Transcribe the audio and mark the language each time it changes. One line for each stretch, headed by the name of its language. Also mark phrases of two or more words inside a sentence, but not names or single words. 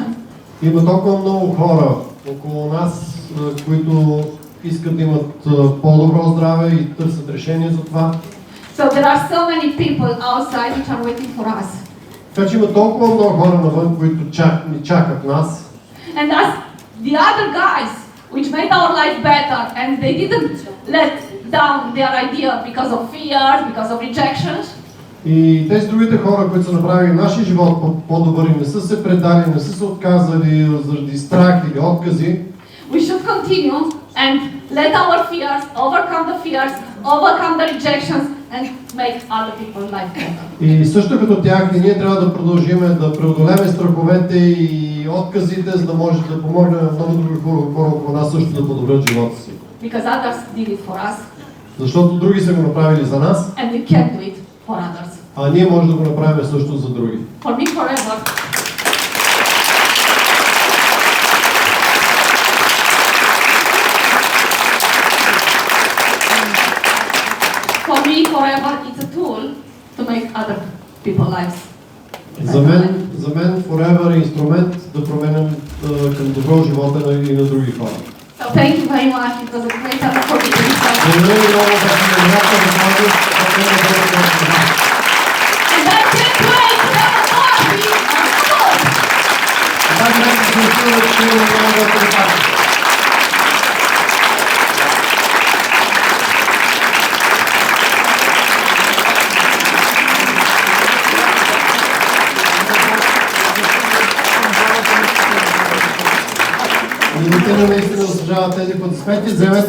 Bulgarian: Има толкова много хора около нас, които искат да имат по-добро здраве и търсят решение за това.
English: So there are so many people outside which are waiting for us.
Bulgarian: Така че има толкова много хора навън, които ни чакат нас.
English: And as the other guys which made our life better and they didn't let down their idea because of fears, because of rejections.
Bulgarian: И тези другите хора, които са направили нашия живот по-добър и не са се предали, не са се отказали заради страх или откази,
English: We should continue and let our fears overcome the rejections and make other people's life better.
Bulgarian: и също като тях, и ние трябва да продължим да преодолеме страховете и отказите, за да може да помогнем на много други хора около нас също да подобрят живота си.
English: Because others did it for us
Bulgarian: Защото други са го направили за нас,
English: and we can do it for others.
Bulgarian: а ние може да го направим също за други.
English: For me forever. For me forever it's a tool to make other people's lives.
Bulgarian: За мен Forever е инструмент да променям към добро живота и на други хора.
English: So thank you very much. It was a great honor for me to be here.
Bulgarian: Благодаря ви много за приятната възможност да бъда тук.
English: And I can't wait to have a party on Klub.
Bulgarian: Даже не се чувствам, че има много да припадам. Милентина наистина заслужава тези аплодисменти.